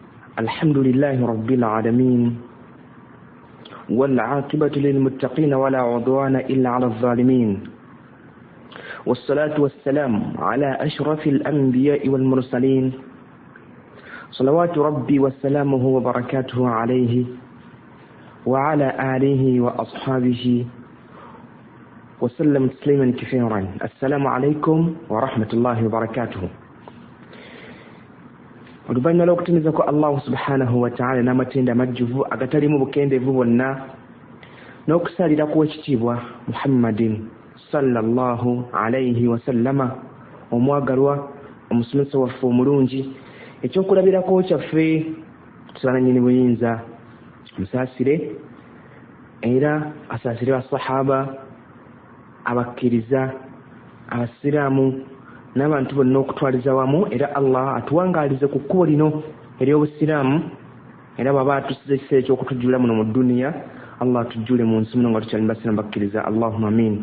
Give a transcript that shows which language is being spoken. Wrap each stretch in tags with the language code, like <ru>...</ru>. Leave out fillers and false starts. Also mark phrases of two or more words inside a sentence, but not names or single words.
<ar>الحمد لله رب العالمين والعاقبة للمتقين ولا عدوان إلا على الظالمين والصلاة والسلام على أشرف الأنبياء والمرسلين صلوات ربي وسلامه وبركاته عليه وعلى آله وأصحابه وسلم تسليما كثيرا. السلام عليكم ورحمة الله وبركاته.</ar> <lg>Oluvannyuma lw'okutendereza</lg> <ar>الله سبحانه وتعالى</ar> <lg>n'amatenda amajjuvu agatalimu bukendeevu bwonna n'okusalira ku ekitiibwa</lg> <ar>محمد صلى الله عليه وسلم</ar> <lg>omwagalwa omusomesa waffe omulungi ekyokulabirako kyaffe tusala nnyini buyinza musaasire era asaasire basahaba abakkiriza abasiraamu n'abantu bonna okutwaliza wamu era Allah atuwangaalize ku kkubo lino ery'obusiraamu era bw'aba atusiza ekiseera eky'okutujjula muno mu dduniya Allah atujjule mu nsi muno nga tukyali basiraamu bakkiriza</lg> <ar>اللهم آمين.</ar>